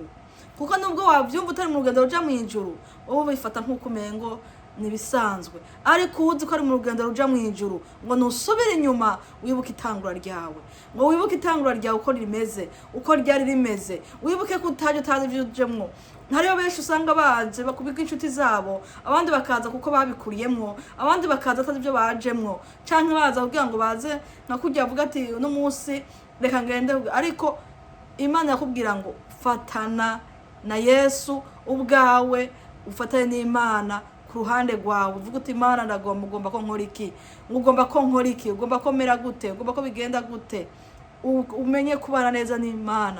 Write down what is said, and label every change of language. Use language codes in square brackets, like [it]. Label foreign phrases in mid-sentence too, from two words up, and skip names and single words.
[rn] Kuko nubwo wavyumva utari mu rugendo ruja mu ijuru, wowe bifata nk'uko umengo nibisanzwe, ariko uzi ko ari mu rugendo ruja mu ijuru, ngo nusubire inyuma wibuke itangura ryawe, ngo wibuke itangura ryawe uko rimeze, uko ryari rimeze, wibuke ko utaje ivyo ujemwo. Hariyo benshi usanga baje bakubika inshuti zabo, abandi bakaza kuko babikuriyemwo, abandi bakaza atazi ivyo bajemwo, canke baza kugira ngo baze nakujya avuga ati uno munsi reka ngende. Ariko Imana yakubwira ngo fatana na Yesu ubwawe, ufatane n'Imana ku ruhande rwawe, uvuga uti Imana ugomba ko nkora iki, ugomba ko nkora iki, ugomba ko mera gute, ugomba ko bigenda gute, umenye kubana neza n'Imana.